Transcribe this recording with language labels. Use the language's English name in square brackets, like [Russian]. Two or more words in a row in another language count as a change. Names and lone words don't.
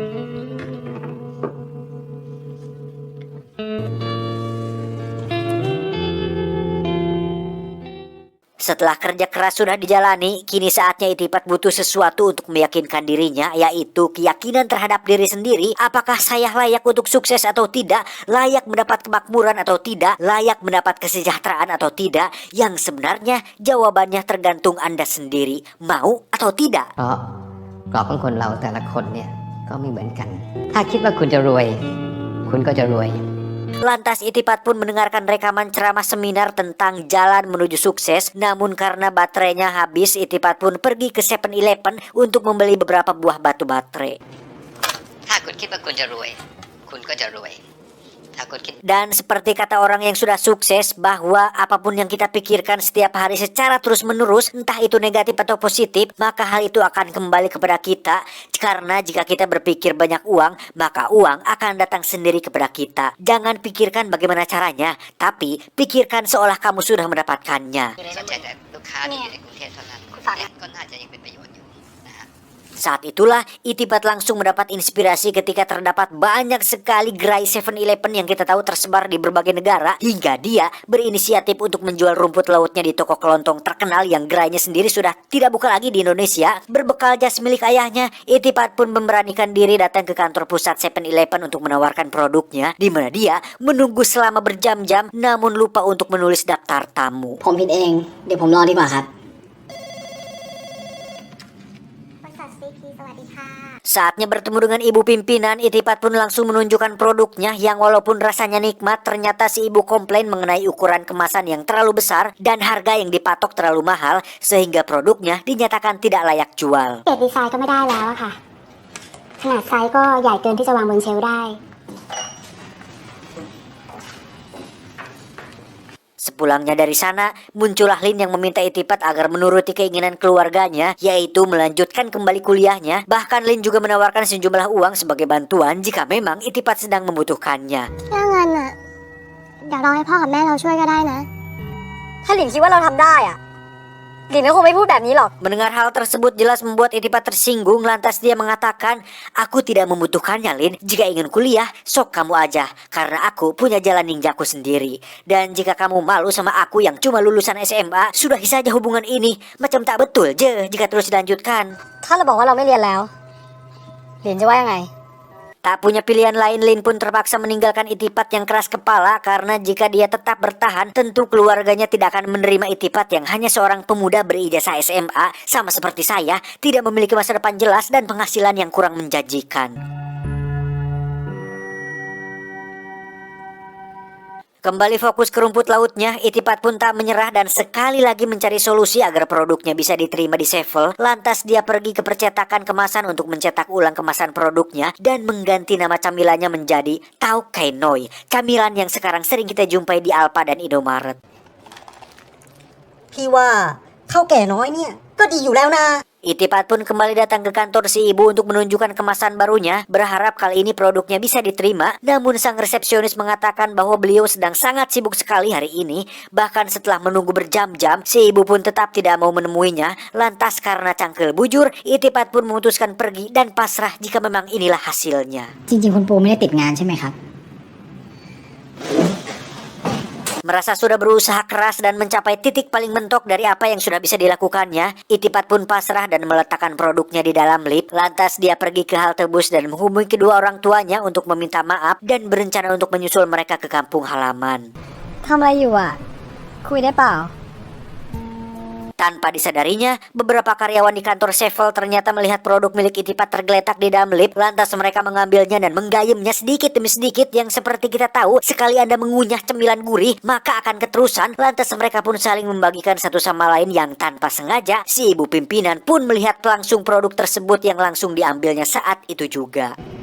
[Indonesian] Setelah kerja keras sudah dijalani, kini saatnya Itipat butuh sesuatu untuk meyakinkan dirinya, yaitu keyakinan terhadap diri sendiri. Apakah saya layak untuk sukses atau tidak? Layak mendapat kemakmuran atau tidak? Layak mendapat kesejahteraan atau tidak? Yang sebenarnya jawabannya tergantung Anda sendiri. Mau atau tidak? [Thai] เพราะกรอบของคนเราแต่ละคนเนี่ยก็ไม่เหมือนกัน ถ้าคิดว่าคุณจะรวย คุณก็จะรวย [Indonesian] Lantas Itipat pun mendengarkan rekaman ceramah seminar tentang jalan menuju sukses. Namun karena baterainya habis, Itipat pun pergi ke 7-Eleven untuk membeli beberapa buah batu baterai. [Thai] ถ้าคุณคิดว่าคุณจะรวย คุณก็จะรวยถ้าคุณคิด [Indonesian] Dan seperti kata orang yang sudah sukses bahwa apapun yang kita pikirkan setiap hari secara terus-menerus, entah itu negatif atau positif, maka hal itu akan kembali kepada kita. Karena jika kita berpikir banyak uang, maka uang akan datang sendiri kepada kita. Jangan pikirkan bagaimana caranya, tapi pikirkan seolah kamu sudah mendapatkannya. [Thai] สนใจแต่ลูกค้าที่อยู่ในกรุงเทพเท่านั้น คุณฝาก และก็น่าจะยังเป็นประโยชน์อยู่นะฮะ [Indonesian] Saat itulah Itipat langsung mendapat inspirasi ketika terdapat banyak sekali gerai 7-Eleven yang kita tahu tersebar di berbagai negara, hingga dia berinisiatif untuk menjual rumput lautnya di toko kelontong terkenal yang gerainya sendiri sudah tidak buka lagi di Indonesia. Berbekal jas milik ayahnya, Itipat pun memberanikan diri datang ke kantor pusat 7-Eleven untuk menawarkan produknya, di mana dia menunggu selama berjam-jam namun lupa untuk menulis daftar tamu. [Thai] ผมผิดเองเดี๋ยวผมรอดีกว่าครับบริษัท CP สวัสดีค่ะ [Indonesian] Saatnya bertemu dengan ibu pimpinan, Itipat pun langsung menunjukkan produknya yang walaupun rasanya nikmat, ternyata si ibu komplain mengenai ukuran kemasan yang terlalu besar dan harga yang dipatok terlalu mahal, sehingga produknya dinyatakan tidak layak jual. [Thai] เกรดดีไซน์ก็ไม่ได้แล้วอะค่ะ ขนาดไซส์ก็ใหญ่เกินที่จะวางบนเชลฟ์ได้ [Indonesian] Sepulangnya dari sana, muncullah Lin yang meminta Itipat agar menuruti keinginan keluarganya, yaitu melanjutkan kembali kuliahnya. Bahkan Lin juga menawarkan sejumlah uang sebagai bantuan jika memang Itipat sedang membutuhkannya. [Thai] เรื่องเงินอะเดี๋ยวเราให้พ่อกับแม่เราช่วยก็ได้นะ ถ้าหลินคิดว่าเราทำได้อะหลินก็คงไม่พูดแบบนี้หรอก [Indonesian] Mendengar hal tersebut jelas membuat Itipat tersinggung, lantas dia mengatakan, "Aku tidak membutuhkannya, Lin. Jika ingin kuliah, sok kamu aja, karena aku punya jalan ninjaku sendiri. Dan jika kamu malu sama aku yang cuma lulusan SMA, sudahi saja hubungan ini. [Malay] Macam tak betul je jika terus dilanjutkan." [Thai] ถ้าเราบอกว่าเราไม่เรียนแล้วหลินจะว่ายังไง [Indonesian] Tak punya pilihan lain, Lin pun terpaksa meninggalkan Itipat yang keras kepala, karena jika dia tetap bertahan, tentu keluarganya tidak akan menerima Itipat yang hanya seorang pemuda berijazah SMA, sama seperti saya, tidak memiliki masa depan jelas dan penghasilan yang kurang menjanjikan. Kembali fokus ke rumput lautnya, Itipat pun tak menyerah dan sekali lagi mencari solusi agar produknya bisa diterima di Sevel. Lantas dia pergi ke percetakan kemasan untuk mencetak ulang kemasan produknya dan mengganti nama camilannya menjadi Tau Kai Noi, camilan yang sekarang sering kita jumpai di Alfa dan Indomaret. [Thai] พี่ว่าข้าวแก่น้อยเนี่ยก็ดีอยู่แล้วนะ [Indonesian] Itipat pun kembali datang ke kantor si ibu untuk menunjukkan kemasan barunya, berharap kali ini produknya bisa diterima. Namun sang resepsionis mengatakan bahwa beliau sedang sangat sibuk sekali hari ini. Bahkan setelah menunggu berjam-jam, si ibu pun tetap tidak mau menemuinya. Lantas karena [Sundanese] cangkel bujur, [Indonesian] Itipat pun memutuskan pergi dan pasrah jika memang inilah hasilnya. [Thai] จริงๆคุณปูไม่ได้ติดงานใช่ไหมครับ [Indonesian] Merasa sudah berusaha keras dan mencapai titik paling mentok dari apa yang sudah bisa dilakukannya, Itipat pun pasrah dan meletakkan produknya di dalam lift. Lantas dia pergi ke halte bus dan menghubungi kedua orang tuanya untuk meminta maaf dan berencana untuk menyusul mereka ke kampung halaman. [Thai] ทำอะไรอยู่อะคุยได้เปล่า [Indonesian] Tanpa disadarinya, beberapa karyawan di kantor Sevel ternyata melihat produk milik Itipat tergeletak di dalam lift. Lantas mereka mengambilnya dan menggayemnya sedikit demi sedikit, yang seperti kita tahu, sekali Anda mengunyah cemilan gurih, maka akan keterusan. Lantas mereka pun saling membagikan satu sama lain yang tanpa sengaja, si ibu pimpinan pun melihat langsung produk tersebut yang langsung diambilnya saat itu juga.